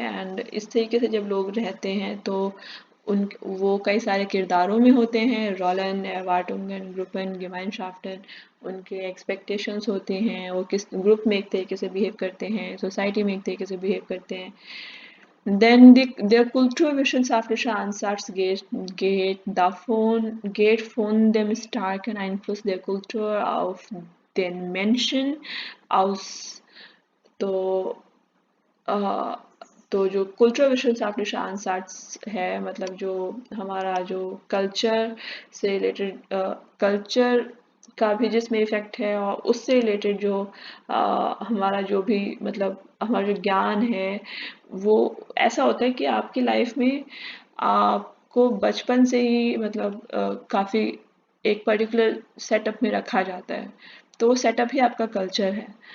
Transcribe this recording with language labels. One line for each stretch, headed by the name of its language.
Hindi: And इस तरीके से जब लोग रहते हैं तो उन वो कई सारे किरदारों में होते हैं,
German: रोलन, एरवार्टुंगन, ग्रुपन, गेमाइनशाफ्टन।
Hindi: उनके एक्सपेक्टेशंस होते हैं, वो किस ग्रुप में एक तरीके से बिहेव करते हैं, सोसाइटी में एक तरीके से बिहेव करते हैं।
German: Denn der kulturwissenschaftliche Ansatz geht von dem starken Einfluss der Kultur auf den Menschen aus।
Hindi: तो अ, तो जो कल्चरल विश्वशास्त्र आंसर्स है, मतलब जो हमारा जो कल्चर से रिलेटेड, कल्चर का भी जिसमें इफेक्ट है और उससे रिलेटेड जो हमारा जो भी मतलब हमारा जो ज्ञान है, वो ऐसा होता है कि आपकी लाइफ में आपको बचपन से ही मतलब काफ़ी एक पर्टिकुलर सेटअप में रखा जाता है, तो वो सेटअप ही आपका कल्चर है।